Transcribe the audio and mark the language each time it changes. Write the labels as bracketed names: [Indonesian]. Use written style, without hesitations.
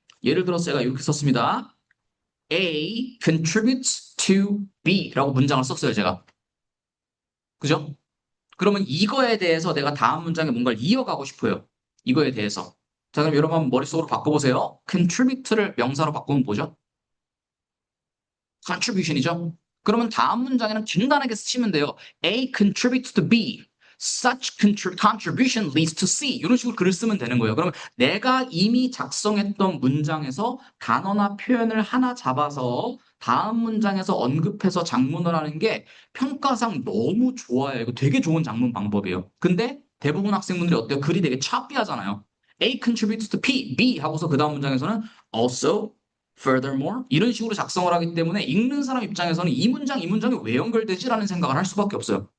[Korean] 예를 들어서 제가 이렇게 썼습니다. [English] A contributes to B [Korean] 라고 문장을 썼어요, 제가. 그죠? 그러면 이거에 대해서 내가 다음 문장에 뭔가를 이어가고 싶어요. 이거에 대해서. 자, 그럼 여러분 한번 머릿속으로 바꿔보세요. contribute를 명사로 바꾸면 뭐죠? contribution이죠? 그러면 다음 문장에는 간단하게 쓰시면 돼요. [English] A contributes to B. Such contribution leads to C. [Korean] 이런 식으로 글을 쓰면 되는 거예요. 그러면 내가 이미 작성했던 문장에서 단어나 표현을 하나 잡아서 다음 문장에서 언급해서 작문을 하는 게 평가상 너무 좋아요. 이거 되게 좋은 작문 방법이에요. 근데 대부분 학생분들이 어때요? 글이 되게 choppy하잖아요. [English] A contributes to B [Korean] 하고서 그 다음 문장에서는 also furthermore 이런 식으로 작성을 하기 때문에 읽는 사람 입장에서는 이 문장이 왜 연결되지라는 생각을 할 수밖에 없어요.